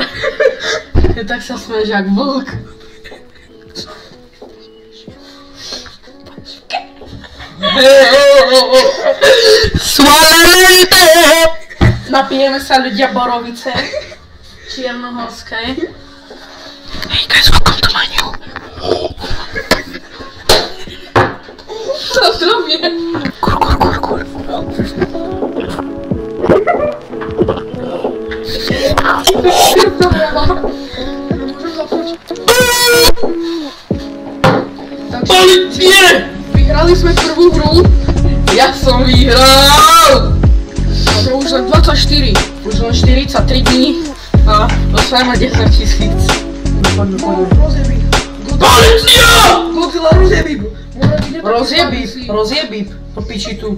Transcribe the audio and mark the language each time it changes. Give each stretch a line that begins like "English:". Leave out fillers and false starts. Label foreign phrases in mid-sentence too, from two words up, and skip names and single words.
Slovak: Tak sa smeješ jak vlk. Sualente! Napijeme sa ľudia borovice. Čiernohorskej.
English: Hey guys, welcome to my new.
Polish: Co to robię? Kur. Dobra, możemy zacząć. Policję!
Slovak: Wygraliśmy prvú hru. Ja som vyhral! Máme už len 24. Už len 43 dní a dostaneme 10 000. Poďme. Rozjebí. Policia! Godzilla rozjebí. Rozjebí, po piči tu.